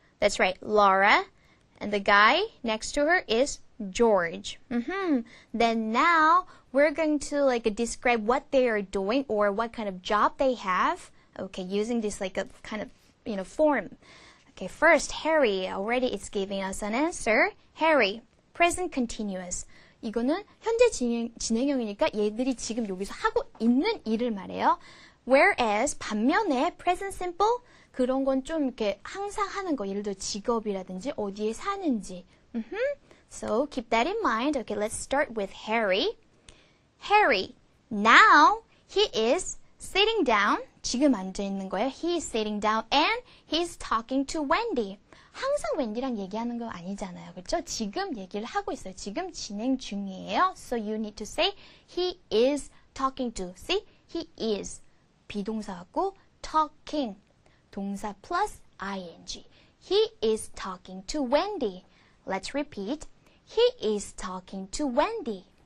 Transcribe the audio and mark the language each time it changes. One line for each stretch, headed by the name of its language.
English: That's right, Laura, and the guy next to her is George. Then now, we're going to describe what they are doing or what kind of job they have, okay, using this a kind of, form. Okay, first, Harry already is giving us an answer. Harry, present continuous.
Korean: 이거는 현재 진행형이니까 얘들이 지금 여기서 하고 있는 일을 말해요. Whereas 반면에 present simple 그런 건 좀 이렇게 항상 하는 거. 예를 들어 직업이라든지 어디에 사는지.
English: So keep that in mind. Okay, let's start with Harry. Harry, now he is sitting down.
Korean: 지금 앉아 있는 거예요.
English: He is sitting down and he's talking to Wendy.
Korean: 항상 웬디랑 얘기하는 거 아니잖아요. 그렇죠? 지금 얘기를 하고 있어요. 지금 진행 중이에요.
English: So you need to say he is talking to. See? He is.
Korean: 비동사하고
English: talking.
Korean: 동사
English: plus ing. He is talking to Wendy. Let's repeat. He is talking to Wendy.